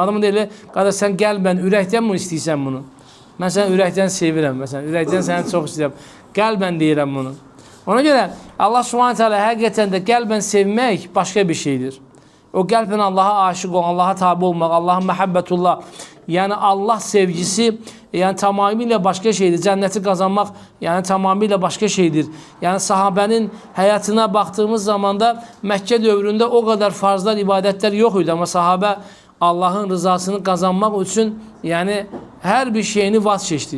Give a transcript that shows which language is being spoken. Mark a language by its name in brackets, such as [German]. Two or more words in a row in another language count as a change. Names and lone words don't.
[Azerbaijani] Adamın deyil, qardaş, sən qəlbən, ürəkdən mi istəyirsən bunu? Mən səni ürəkdən sevirəm, məsələn, ürəkdən səni çox istəyirəm. Qəlbən deyirəm bunu. Ona görə Allah Subhanahu taala həqiqətən də qəlbən sevmək başqa bir şeydir. O qəlbən Allaha aşiq olmaq, Allaha tabi olmaq, Allaha məhəbbətullah. [Turkish] yani Allah sevgisi yani tamamıyla başka şeydir. Cenneti kazanmak yani tamamıyla başka şeydir. Yani sahabenin hayatına baktığımız zaman da Mekke dövründe o kadar farzlar, ibadetler yok idi ama sahabe Allah'ın rızasını kazanmak için yani her bir şeyini vazgeçti.